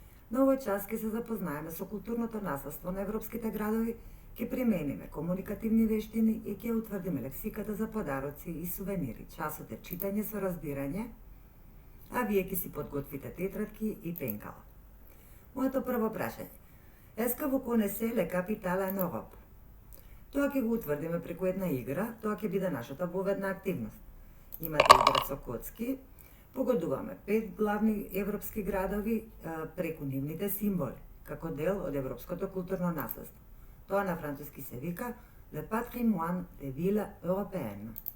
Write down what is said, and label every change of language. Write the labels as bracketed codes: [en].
[mk] На овој час ќе се запознаеме со културното наследство на европските градови, ќе примениме комуникативни вештини и ќе утврдиме лексиката за подароци и сувенири. Часот е читање со разбирање, а вие ќе си подготвите тетрадки и пенкала. Моето прво прашање. [fr] Est-ce que vous connaissez les capitales en Europe? [mk] Тоа ќе го утврдиме преку една игра, тоа ќе биде нашата воведна активност. Имате игра со коцки, погодуваме 5 главни европски градови преку нивните символи, како дел од европското културно наследство. Тоа на француски се вика [fr] Le patrimoine des villes européennes.